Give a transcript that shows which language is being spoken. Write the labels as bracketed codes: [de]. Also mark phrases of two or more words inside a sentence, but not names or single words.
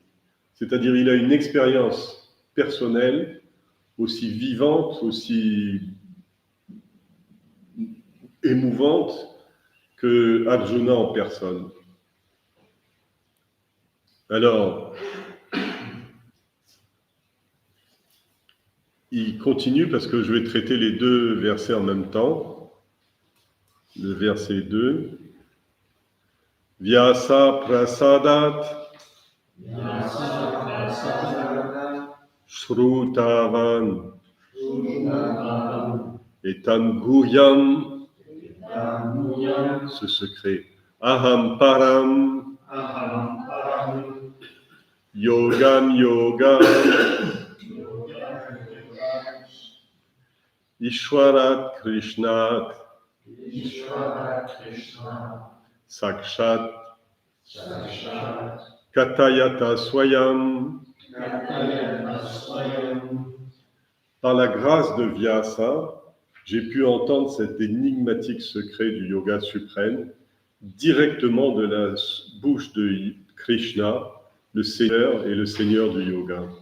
[fr] C'est-à-dire il a une expérience personnelle aussi vivante, aussi émouvante que Arjuna en personne. Alors, il continue parce que je vais traiter les deux versets en même temps. Le verset 2. [sa] व्यास प्रसादात् श्रुतवान् एतन् गुह्यम्, [fr] ce secret. [sa] अहं परं योगं योगम् ईश्वरात् कृष्णात् साक्षात् कथयत स्वयम्. [fr] Par la grâce de Vyasa, j'ai pu entendre cet énigmatique secret du yoga suprême directement de la bouche de Krishna, le Seigneur et le Seigneur du yoga.